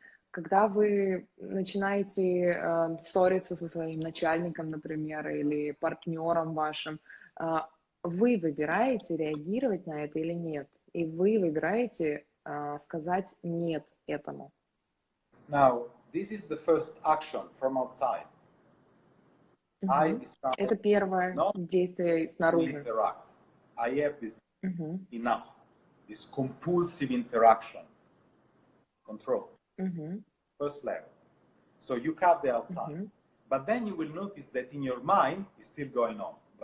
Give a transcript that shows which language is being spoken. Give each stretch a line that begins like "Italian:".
Russian: Когда вы начинаете ссориться со своим начальником, например, или партнером вашим, вы выбираете реагировать на это или нет, и вы выбираете сказать нет этому.
English: Now, this is the first action from outside.
Russian: Это первое действие снаружи.
English: I have this enough, this compulsive interaction, control. First level. So you cut the outside, but then you will notice that in your mind it's still going on.